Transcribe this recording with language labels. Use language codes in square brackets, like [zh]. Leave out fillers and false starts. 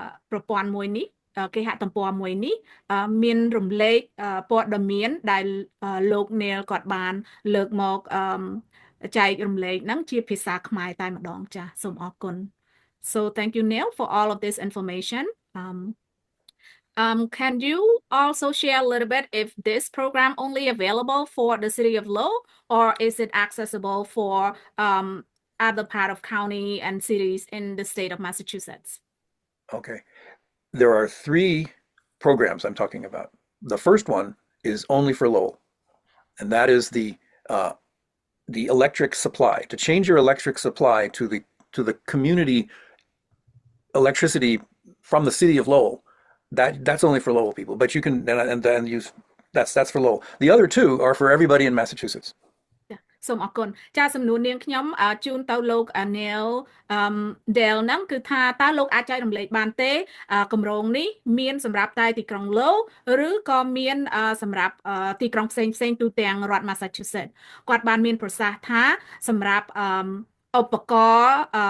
[km] ប្រព័ន្ធមួយនេះគេហទំព័រមួយនេះមានរំលែកព័ត៌មានដែលលោកនេលគាត់បានលើកមកចែករំលែកហ្នឹងជាភាសាខ្មែរតែម្ដងចាសូមអរគុณ [en] So thank you Neil for all of this information. Can you also share a little bit if this program only available for the city of Lowell or is it accessible for other part of county and cities in the state of Massachusetts? Okay. There are 3 programs I'm talking about. The first one is only for Lowell, and that is the electric supply. To change your electric supply to the community electricity from the city of Lowell, that's only for Lowell people. But you can and then use that's for Lowell. The other 2 are for everybody in Massachusetts. [km] សូមអរគុណចាសំណួរនាងខ្ញុំជូនទៅលោក Neil Dale ហ្នឹងគឺថាតើលោកអាចចែករំលែកបានទេគម្រោងនេះមានសម្រាប់តែទីក្រុង Low ឬក៏មានសម្រាប់ទីក្រុងផ្សេងៗទូទាំងរដ្ឋ Massachusetts គាត់បានមានប្រសាសន៍ថាសម្រាប់ឧបករណ៍